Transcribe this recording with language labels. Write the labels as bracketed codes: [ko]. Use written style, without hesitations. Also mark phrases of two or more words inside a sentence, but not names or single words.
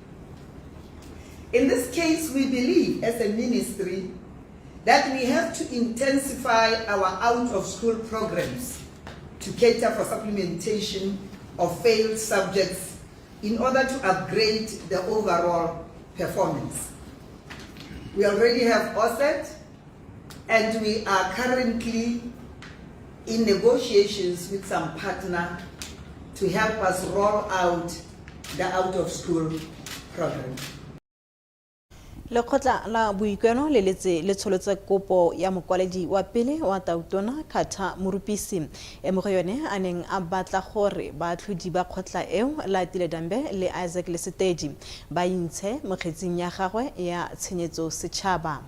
[en] In this case, we believe as a ministry that we have to intensify our out-of-school programs to cater for supplementation of failed subjects in order to upgrade the overall performance. We already have OSET, and we are currently in negotiations with some partner to help us roll out the out-of-school program. [tn] Lekgotla la boikuelo le letse le tsholotse kopo ya mokwaledi wa pele wa Tautona Khatha Morupisi mo go yone a neng a batla gore baatlhodi ba kgotla eo la Tiledambe le Isaac Lesetedi ba intshe mo kgetseng ya gagwe ya tshenyetso setšhaba.